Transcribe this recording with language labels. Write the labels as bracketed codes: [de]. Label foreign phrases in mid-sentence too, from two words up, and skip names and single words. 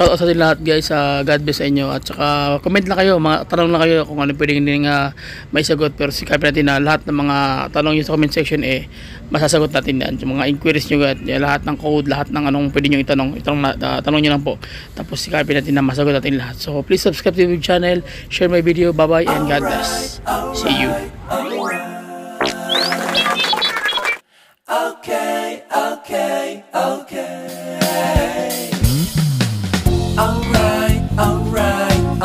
[en] Shout out [tl] sa atin lahat guys, [en] God bless [tl] sa inyo, at saka comment lang kayo, mga tanong lang kayo kung ano pwedeng hindi may sagot, pero sikapin natin na lahat ng mga tanong nyo sa [en] comment section [tl] masasagot natin yan. Yung mga inquiries nyo, lahat ng code, lahat ng anong pwede nyo itanong tanong nyo lang po, tapos sikapin natin na masagot natin lahat. [en] So please subscribe to the channel, share my video, bye bye and God bless. See you. Okay. Alright. Okay.